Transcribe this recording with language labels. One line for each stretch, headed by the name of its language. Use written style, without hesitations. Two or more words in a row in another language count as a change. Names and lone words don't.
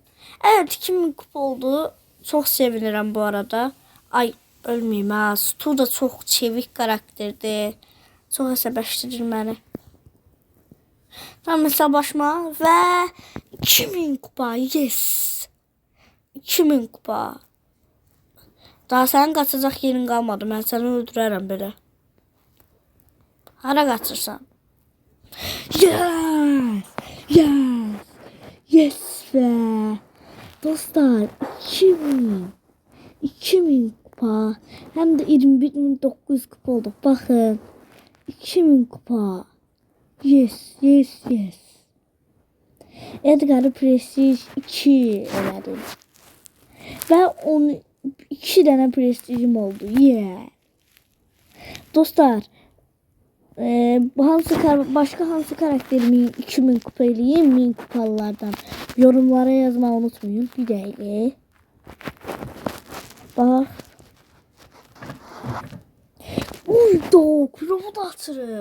Turkish: Evet 2000 kupa oldu. Çok sevinirəm bu arada. Ay ölmeyeyim ha. Stu da çok çevik karakterdi.
Azerbaijani: Çok əsəbləşdirir məni.
Turkish: Tam hesablaşma ve 2000 kupa.
English: Yes. 2000 kupa.
Azerbaijani: Daha sənin qaçacaq yerin qalmadı. Mən səni öldürərəm belə. Hara qaçırsan?
English: Yes! Yes! Yes
Azerbaijani: be! Dostlar 2000 kupa.
Turkish: Hem de 21.900 kupa oldu. Bakın.
Azerbaijani: 2000 kupa.
English: Yes, yes, yes.
Azerbaijani: Edgar'ı Prestige 2 elədim.
Turkish: Ve onu 2 tane prestijim oldu.
English: Yeah.
Azerbaijani: Dostlar, başka hansı karakterimi 2000 kupa eləyim 1000 kupalılardan
Turkish: yorumlara yazmayı unutmayın.
Azerbaijani: Bir dəqiqə. Bak. Uydu, Crow'u da atırıq.